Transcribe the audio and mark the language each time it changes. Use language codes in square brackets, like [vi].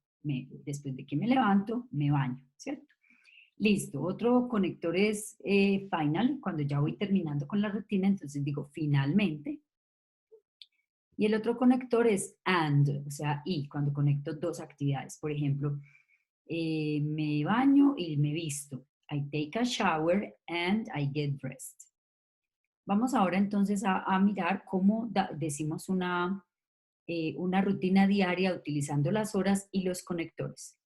[es] Después de que me levanto, me baño, ¿cierto? Listo. Otro conector es final, cuando ya voy terminando con la rutina, entonces digo finalmente. Y el otro conector es and, o sea, y, cuando conecto dos actividades. Por ejemplo, me baño y me visto. [en] I take a shower and I get dressed. [es] Vamos ahora entonces a mirar cómo decimos una rutina diaria utilizando las horas y los conectores.